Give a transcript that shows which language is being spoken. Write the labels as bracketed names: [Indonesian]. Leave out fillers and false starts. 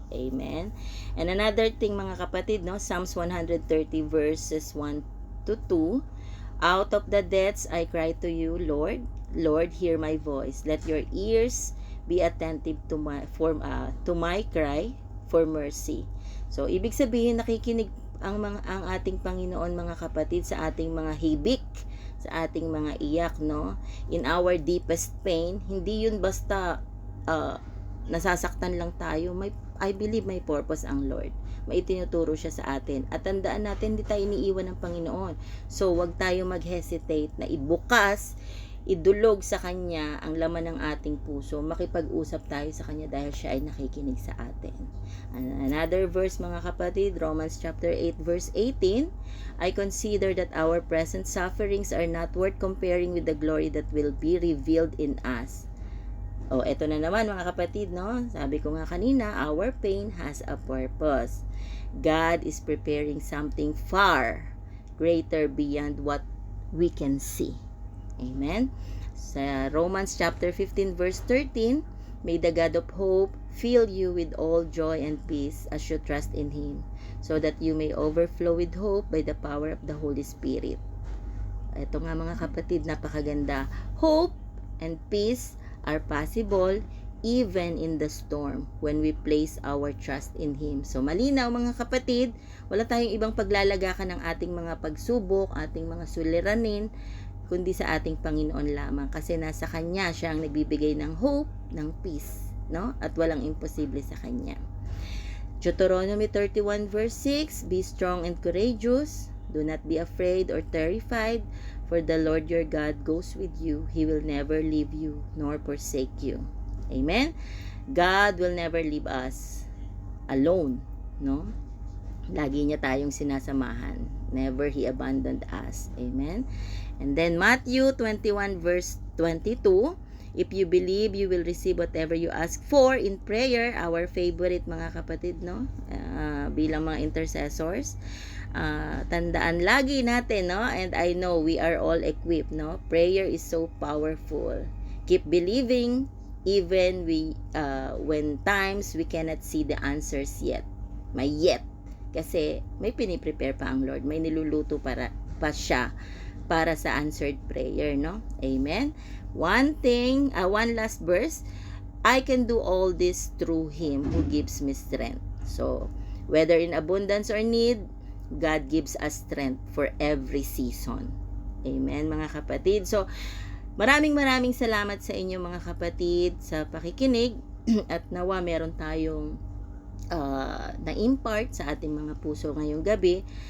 [English] Amen. And another thing [Filipino] mga kapatid, no, [English] Psalms 130 verses 1 to 2, out of the depths I cry to you, Lord. Lord, hear my voice. Let your ears be attentive to my cry. for mercy. [Filipino] So, ibig sabihin, nakikinig ang ating Panginoon, mga kapatid, sa ating mga hibik, sa ating mga iyak, no? [English] In our deepest pain, [Filipino] hindi yun basta nasasaktan lang tayo. [English] I believe [Filipino] may purpose ang Lord. May itinuturo siya sa atin. At tandaan natin, hindi tayo iniiwan ng Panginoon. So, wag tayo mag-hesitate na ibukas, idulog sa Kanya ang laman ng ating puso. Makipag-usap tayo sa Kanya dahil siya ay nakikinig sa atin. [English] Another verse, [Filipino] mga kapatid, [English] Romans chapter 8 verse 18, I consider that our present sufferings are not worth comparing with the glory that will be revealed in us. [Filipino] Eto na naman, mga kapatid, no? Sabi ko nga kanina, [English] our pain has a purpose. God is preparing something far greater beyond what we can see. Amen? Sa Romans chapter 15 verse 13, may the God of hope fill you with all joy and peace as you trust in Him, so that you may overflow with hope by the power of the Holy Spirit. [Filipino] Ito nga, mga kapatid, napakaganda. [English] Hope and peace are possible even in the storm when we place our trust in Him. [Filipino] So, malinaw, mga kapatid, wala tayong ibang paglalagakan ng ating mga pagsubok, ating mga suliranin, kundi sa ating Panginoon lamang, kasi nasa Kanya siya ang nagbibigay ng hope, ng peace, no? At walang imposible sa Kanya. [English] Deuteronomy 31 verse 6, be strong and courageous, do not be afraid or terrified, for the Lord your God goes with you. He will never leave you nor forsake you. Amen? God will never leave us alone, no? [Filipino] Lagi niya tayong sinasamahan. [English] Never He abandoned us. Amen? And then Matthew 21 verse 22, if you believe, you will receive whatever you ask for in prayer. Our favorite, [Filipino] mga kapatid, no? Bilang mga intercessors. Tandaan lagi natin, no? [English] And I know we are all equipped, no? Prayer is so powerful. Keep believing even when times we cannot see the answers yet. May yet. [Filipino] Kasi may piniprepare pa ang Lord. May niluluto pa siya para sa answered prayer, no? [English] Amen? One last verse, I can do all this through Him who gives me strength. So, whether in abundance or need, God gives us strength for every season. [Filipino] Amen, mga kapatid. So, maraming salamat sa inyo, mga kapatid, sa pakikinig at nawa meron tayong na-impart sa ating mga puso ngayong gabi.